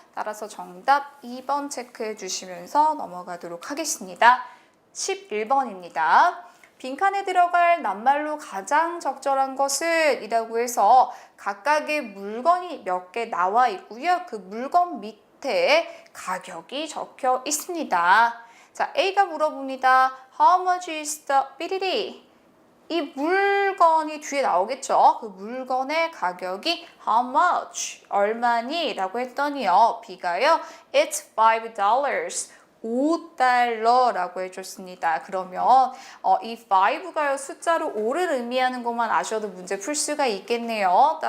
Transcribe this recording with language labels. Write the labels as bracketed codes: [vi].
[ko] 따라서 정답 2번 체크해 주시면서 넘어가도록 하겠습니다. 11번입니다. 빈칸에 들어갈 낱말로 가장 적절한 것은 이라고 해서 각각의 물건이 몇 개 나와 있고요. 그 물건 밑에 가격이 적혀 있습니다. 자, A가 물어봅니다. [en] How much is the 삐리리? [ko] 이 물건이 뒤에 나오겠죠? 그 물건의 가격이 how much? 얼마니? 라고 했더니요. B가요. It's $5. 5달러라고 해줬습니다. 그러면 이 5가요 숫자로 5를 의미하는 것만 아셔도 문제 풀 수가 있겠네요.